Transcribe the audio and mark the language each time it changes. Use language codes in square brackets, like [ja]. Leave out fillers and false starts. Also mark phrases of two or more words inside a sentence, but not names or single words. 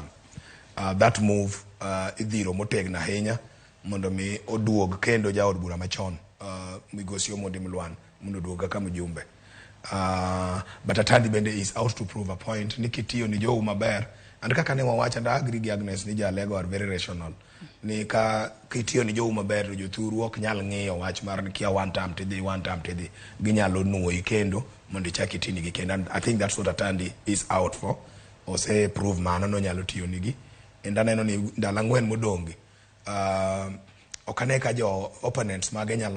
[en] That move [luo] idhiro motegna ahinya mondo mi oduog kendo jaod bura machon migosi Muluan mondo oduog kaka mjumbe. But Atandi bende [en] is out to prove a point [luo] ni kitiyo ni jowu maber, and kaka ne wawacha nda agree gi Agnes ni ja Alego [en] are very rational. [luo] Ni ka kitiyo ni jowu maber jothuru ok nyal ng'iyo wach mar ni kia 1 term tidhi 1 term tidhi, ginyalo nuoyi kendo mondo ichaki tini gi kendo. [en] And I think that's what Atandi is out for. [luo] Ose prove mano no nyalo tiyo nigi. And aneno ni ndalo 4 modongi okane ka jo opponents mage nyalo